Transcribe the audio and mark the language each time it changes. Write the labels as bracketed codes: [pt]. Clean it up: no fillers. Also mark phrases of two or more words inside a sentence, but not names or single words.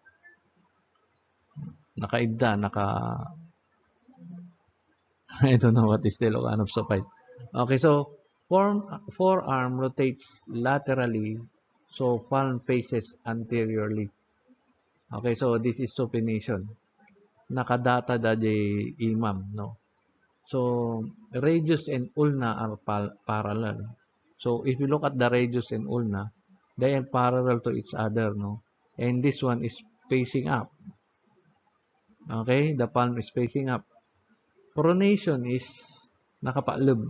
[en] Nakaibda, I don't know what is the Ilocano of supine. Okay, so forearm rotates laterally, so palm faces anteriorly. Okay, so this is supination. [ilo] Nakadata da imam, no? [en] So radius and ulna are parallel. So if you look at the radius and ulna, they are parallel to each other, no? And this one is facing up. Okay, the palm is facing up. Pronation is nakapaalab.